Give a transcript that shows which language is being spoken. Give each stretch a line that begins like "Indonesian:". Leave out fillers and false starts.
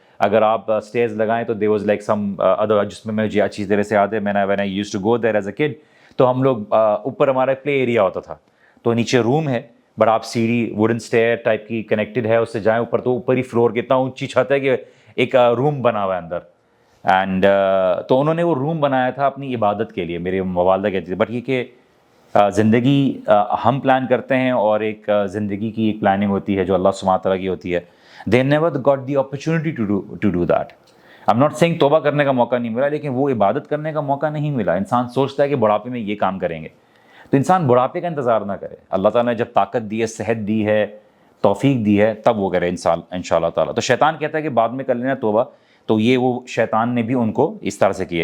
Urdu: اگر آپ اسٹیئرز لگائیں تو
English: there was like some other,
Urdu: جس میں مجھے اچھی طرح سے یاد ہے،
English: when I used to go there as a kid,
Urdu: تو ہم لوگ اوپر ہمارا پلے ایریا ہوتا تھا، تو نیچے روم ہے، بٹ آپ سیڑھی ووڈن اسٹیئر ٹائپ کی کنیکٹڈ ہے، اس سے جائیں اوپر تو اوپر ہی فلور کی اتنا اونچی چھت ہے کہ ایک روم بنا ہوا ہے اندر. اینڈ تو انہوں نے وہ روم بنایا تھا اپنی عبادت کے لیے، میرے والدہ کہتی تھی. بٹ یہ کہ زندگی ہم پلان کرتے ہیں، اور ایک زندگی کی ایک پلاننگ ہوتی ہے جو اللہ سبحانہ تعالیٰ کی ہوتی ہے.
English: they never got the opportunity to do that. I'm not saying
Urdu: توبہ کرنے کا موقع نہیں ملا، لیکن وہ عبادت کرنے کا موقع نہیں ملا. انسان سوچتا ہے کہ بڑھاپے میں یہ کام کریں گے، تو انسان بڑھاپے کا انتظار نہ کرے. اللہ تعالیٰ نے جب طاقت دی ہے، صحت دی ہے، توفیق دی ہے، تب وہ کرے انسان ان شاء اللہ تعالیٰ. تو شیطان کہتا ہے کہ بعد میں کر لینا توبہ، تو یہ وہ شیطان نے بھی ان کو اس طرح سے کیا.